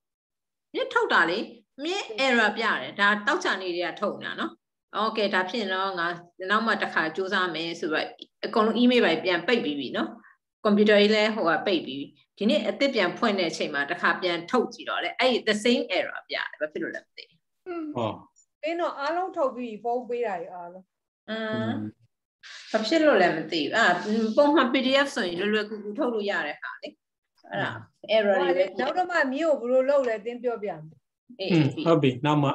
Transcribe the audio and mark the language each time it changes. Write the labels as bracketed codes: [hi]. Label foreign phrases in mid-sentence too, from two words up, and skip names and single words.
[my] မြစ်ထုတ်တာလေမြစ် error ပြတယ်ဒါတောက်ချနေတွေကထုတ်နေတာနော်โอเคဒါဖြစ်ရင်တော့ငါနောက်မှတစ်ခါစူးစမ်းမယ်ဆိုတော့အကုန်လုံး email ပဲပြန်ပိတ်ပြီးပြီနော်ကွန်ပျူတာကြီးလည်းဟိုကပိတ်ပြီးဒီနေ့အသစ်ပြန်ဖွင့်တဲ့အချိန်မှာတစ်ခါပြန်ထုတ်ကြည့်တော့လေအဲ့ဒီ [en] the same error [my] ပြတယ်ဘာဖြစ်လို့လဲမသိ ဟုတ် အင်းတော့အားလုံးထုတ်ပြီးဖုန်းပေးတာကြီးအားလုံး ဘာဖြစ်လို့လဲမသိဘူးပုံမှန် PDF ဆိုရင်လွယ်လွယ်ကူကူထုတ်လို့ရတဲ့ဟာလေအဲ့ဒါ error တွေပဲ နောက်တော့မှမြို့ကိုဘယ်လိုလုပ်လဲတင်းပြောပြမယ် ဟုတ်ပြီနောက်မှ